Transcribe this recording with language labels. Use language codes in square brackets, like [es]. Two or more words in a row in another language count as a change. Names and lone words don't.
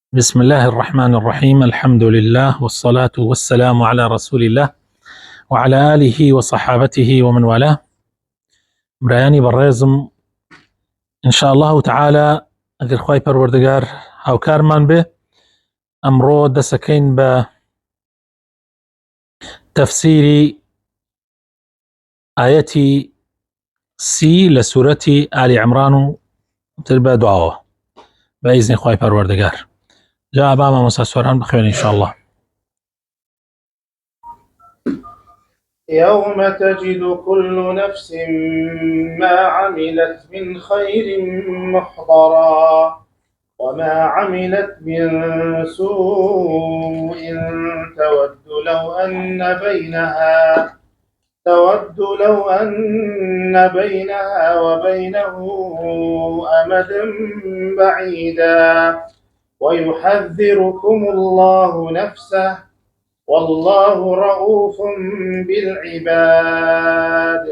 [ar] بسم الله الرحمن الرحيم. الحمد لله والصلاة والسلام على رسول الله وعلى آله وصحابته ومن والاه. [ckb] برایانی بەڕێزم، [ar] إن شاء الله تعالى [ckb] ئەگەر خوای پەروەردگار هاوکارمان بێ ئەمڕۆ دەسەکەین بە تەفسیری ئایەتی سی لە سوورەتی ئالی عیمران و تر بە دواوە بە ئیزنی خوای پەروەردگار. جا با مامۆستا سۆران بخوێن [ar] إن شاء الله. يوم تجد كل نفس ما عملت من خير محضرا وما عملت من سوء تود لو أن بينها وبينه أمدا بعيدا ويحذركم الله نفسه والله رؤوف بالعباد.